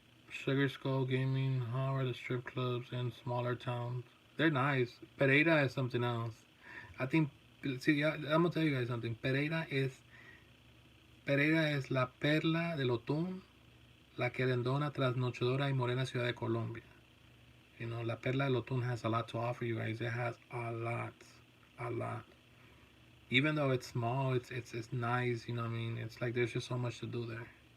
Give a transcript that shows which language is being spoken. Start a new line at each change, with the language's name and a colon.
English: Sugar Skull Gaming, how are the strip clubs in smaller towns? They're nice. Pereira is something else. I think, see, yeah, I'm gonna tell you guys something.
Spanish: Pereira es la perla del Otún, la querendona, trasnochadora y morena ciudad de Colombia.
English: La perla del Otún has a lot to offer you guys. It has a lot. Even though it's small, it's nice. You know what I mean? It's like there's just so much to do there.